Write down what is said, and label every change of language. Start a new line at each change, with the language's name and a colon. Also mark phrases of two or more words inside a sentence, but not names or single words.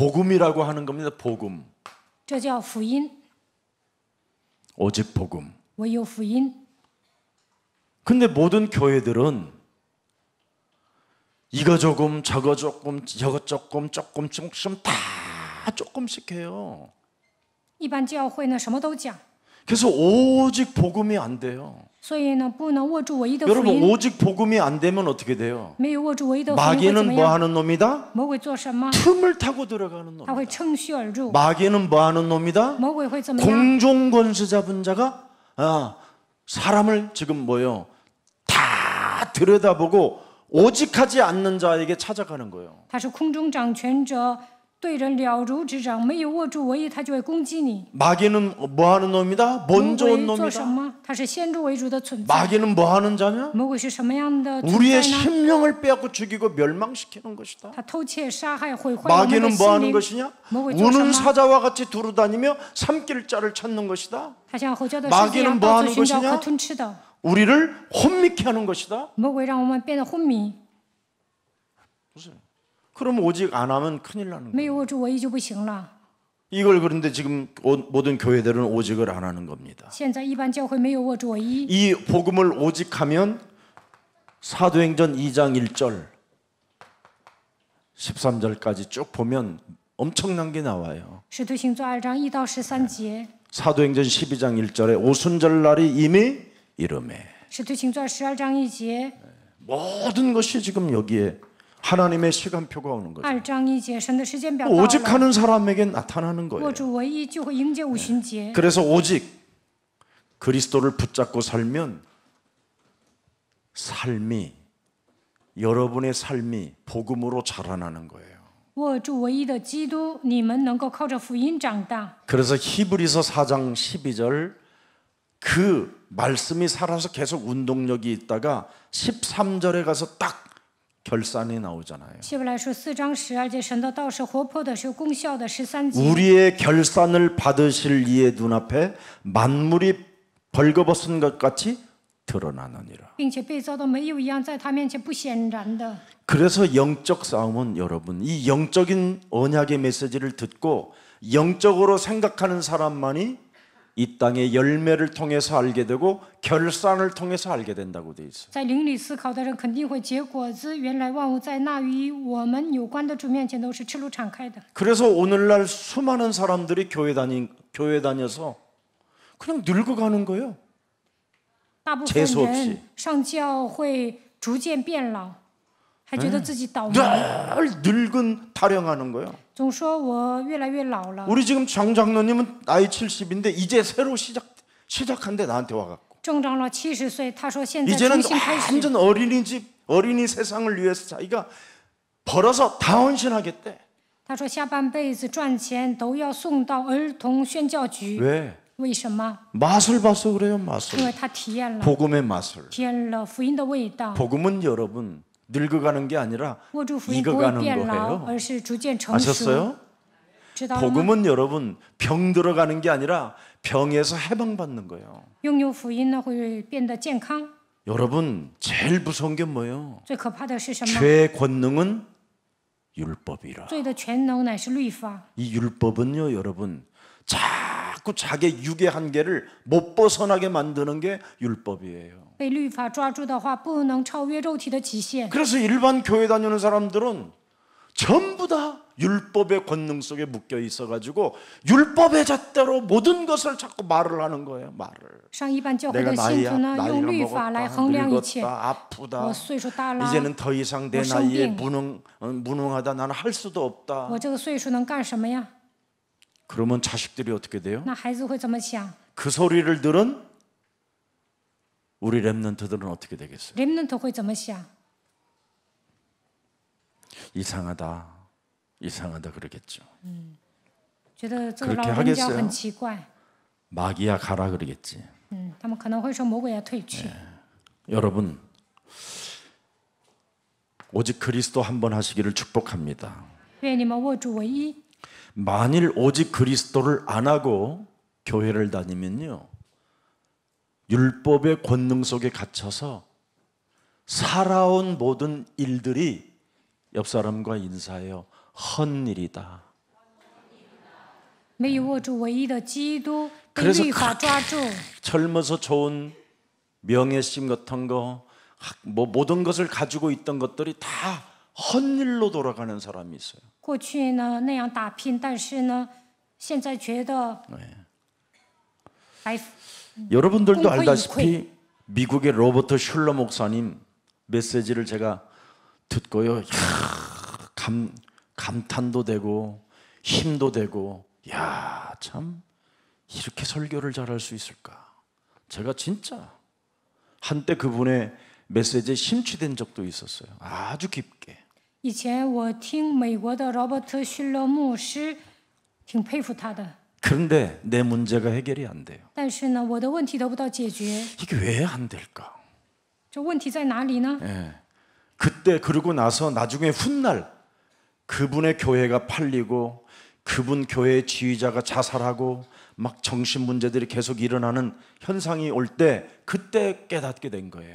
Korean: 복음이라고 하는 겁니다. 복음.
Chinese: 这叫福音，
Korean: 오직 복음.
Chinese: 唯有福音。
Korean: 근데 모든 교회들은 이거 조금 저거 조금 저거 조금 조금씩 다 조금씩 해요.
Chinese: 一般教会呢什么都讲，
Korean: 그래서 오직 복음이 안 돼요.
Chinese: 所以呢不能握住唯一的福
Korean: 여러분
Chinese: 音。
Korean: 오직 복음이 안 되면 어떻게 돼요?
Chinese: 没有握住唯一的福音会怎
Korean: 마귀는
Chinese: 么
Korean: 뭐
Chinese: 样？
Korean: 하는 놈이다?
Chinese: 魔鬼做什么？
Korean: 틈을 타고 들어가는
Chinese: 他会
Korean: 놈이다.
Chinese: 趁虚而入。
Korean: 마귀는 뭐 하는 놈이다?
Chinese: 魔鬼会怎么样？
Korean: 공중권세 잡은 자가 사람을 지금 뭐요? 다 들여다보고 오직하지 않는 자에게 찾아가는 거예요.
Chinese: 他是空中掌权者，对人了如指掌，没有握住唯一，他就会攻击你。
Korean: 마귀는 뭐 하는 놈이다?
Chinese: 魔
Korean: 먼저
Chinese: 鬼
Korean: 온
Chinese: 做什
Korean: 놈이다.
Chinese: 么？他是先入为主的存在。
Korean: 마귀는 뭐 하는 자냐?
Chinese: 魔鬼是什么样的存
Korean: 우리의
Chinese: 在呢？
Korean: 심령을 빼앗고 죽이고 멸망시키는 것이다.
Chinese: 他偷窃、杀害、毁坏我们的
Korean: 마귀는
Chinese: 心
Korean: 뭐 하는
Chinese: 灵。
Korean: 것이냐?
Chinese: 魔鬼做什
Korean: 우는
Chinese: 么？
Korean: 사자와 같이 두루다니며 삼킬 자를 찾는 것이다.
Chinese: 他像吼叫的狮子一
Korean: 마귀는
Chinese: 样
Korean: 뭐
Chinese: 到
Korean: 하는
Chinese: 处寻找
Korean: 것이냐
Chinese: 可吞吃的。
Korean: 우리를 혼미케 하는 것이다.
Chinese: 魔鬼让我们变得昏迷，
Korean: 그럼 오직 안 하면 큰일 나는
Chinese: 没
Korean: 거예요.
Chinese: 有握住唯一就不行了。
Korean: 이걸 그런데 지금 모든 교회들은 오직을 안 하는 겁니다.
Chinese: 现在一般教会没有握住唯一，
Korean: 이 복음을 오직하면 사도행전 2장 1절 13절까지 쭉 보면 엄청난 게 나와요.
Chinese: 使徒行传2章1到13节，
Korean: 사도행전 12장 1절에 오순절날이 이미 이름에
Chinese: 使徒行传12章1节，
Korean: 모든 것이 지금 여기에 하나님의 시간표가 오는 거죠.
Chinese: 2 章1节，神的时间表到了。
Korean: 오직하는 사람에게 나타나는
Chinese: 握
Korean: 거예요.
Chinese: 住唯一就会迎接五旬节。
Korean: 그래서 오직 그리스도를 붙잡고 살면 삶이 여러분의 삶이 복음으로 자라나는 거예요.
Chinese: 握住唯一的基督，你们能够靠着福音长大。
Korean: 그래서 히브리서 4장 12절 그 말씀이 살아서 계속 운동력이 있다가 13절에 가서 딱 결산이 나오잖아요.
Chinese: 希伯来书4章12节，神的道是活泼的，是有功效的。13节，
Korean: 우리의 결산을 받으실 이의 눈앞에 만물이 벌거벗은 것 같이 드러나느니라.
Chinese: 并且被造的没有一样，在他面前不显然的。
Korean: 그래서 영적 싸움은 여러분 이 영적인 언약의 메시지를 듣고 영적으로 생각하는 사람만이 이 땅의 열매를 통해서 알게 되고 결산을 통해서 알게 된다고 돼 있어요.
Chinese: 在灵里思考的人肯定会结果子。原来万物在那与我们有关的主面前都是赤露敞开的。
Korean: 그래서 오늘날 수많은 사람들이 교회 다녀서 그냥 늙어가는 거예요.
Chinese: 大部分
Korean: 재수 없이
Chinese: 人上教会逐渐变老，还觉得自己倒霉，
Korean: 늘 늙은 타령하는 거예요.
Chinese: 总说我越来越老了。
Korean: 우리 지금 장 장로님은 나이 70인데 이제 새로 시작한데 나한테 와갖고
Chinese: 郑长老70岁，他说现在
Korean: 이제는
Chinese: 重新开始。
Korean: 완전 어린이 세상을 위해서 자기가 벌어서 다 헌신하겠대.
Chinese: 他说下半辈子赚钱都要送到儿童宣教局。
Korean: 왜?
Chinese: 为什么？
Korean: 맛을 봐서 그래요.
Chinese: 因
Korean: 맛을.
Chinese: 为他体验了
Korean: 복음의 맛을.
Chinese: 体验了福音的味道。
Korean: 복음은 여러분 늙어가는 게 아니라
Chinese: 握住福音不会
Korean: 익어가는
Chinese: 变老，
Korean: 거예요.
Chinese: 而是逐渐成熟。
Korean: 아셨어요?
Chinese: 知道了吗？
Korean: 복음은 여러분 병 들어가는 게 아니라 병에서 해방받는 거예요.
Chinese: 拥有福音呢，会变得健康。
Korean: 여러분 제일 무서운 게 뭐예요?
Chinese: 最可怕的是什么？
Korean: 죄의 권능은 율법이라.
Chinese: 罪的全能乃是律法。
Korean: 이 율법은요, 여러분 자꾸 자기 육의 한계를 못 벗어나게 만드는 게 율법이에요.
Chinese: 被律法抓住的话，不能超越肉体的极限。
Korean: 그래서 일반 교회 다니는 사람들은 전부 다 율법의 권능 속에 묶여 있어가지고 율법의 잣대로 모든 것을 자꾸 말을 하는 거예요. 말을.
Chinese: 上一般教会
Korean: 내가
Chinese: 的信徒呢，
Korean: 나이가
Chinese: 用律法来
Korean: 먹었다,
Chinese: 衡量一切。
Korean: 늙었다, 아프다.
Chinese: 我岁数大了，
Korean: 이제는 더 이상 내
Chinese: 我生
Korean: 나이에
Chinese: 病，
Korean: 무능하다. 나는 할 수도 없다.
Chinese: 我这个岁数能干什么呀？
Korean: 그러면 자식들이 어떻게 돼요?
Chinese: 那孩子会怎么想？
Korean: 그 소리를 들은 우리 렘넌트들은 어떻게 되겠어요?
Chinese: 人们会怎么想？
Korean: 이상하다 그러겠죠.
Chinese: 觉得这个
Korean: 그렇게
Chinese: 老人家
Korean: 하겠어요?
Chinese: 很奇怪。
Korean: 마귀야 가라 그러겠지.
Chinese: 他们可能会说魔鬼要退去。
Korean: 여러분 오직 그리스도 한 번 하시기를 축복합니다.
Chinese: 愿你们握住唯一。
Korean: 만일 오직 그리스도를 안 하고 교회를 다니면요, 율법의 권능 속에 갇혀서 살아온 모든 일들이 옆 사람과 인사해요. 헛일이다.
Chinese: 没有握住唯一的基督，被
Korean: 그래서
Chinese: 律法抓住。
Korean: 젊어서 좋은 명예심 같은 거, 뭐 모든 것을 가지고 있던 것들이 다 헛일로 돌아가는 사람이 있어요.
Chinese: 过去呢那样打拼，但是呢，现在觉得白
Korean: 여러분들도 꽁코이 알다시피 미국의 로버트 슐러 목사님 메시지를 제가 듣고요. 야, 감탄도 되고 힘도 되고, 야, 참 이렇게 설교를 잘할 수 있을까? 제가 진짜 한때 그분의 메시지에 심취된 적도 있었어요. 아주 깊게.
Chinese: 以前我听美国的罗伯特·逊勒牧师，挺佩服他的。
Korean: 그런데 내 문제가 해결이 안 돼요.
Chinese: 但是呢，我的问题得不到解决，
Korean: 이게 왜 안 될까?
Chinese: 这问题在哪里呢？
Korean: 예. 그때 그러고 나서 나중에 훗날 그분의 교회가 팔리고 그분 교회의 지휘자가 자살하고 막 정신 문제들이 계속 일어나는 현상이 올 때 그때 깨닫게 된 거예요.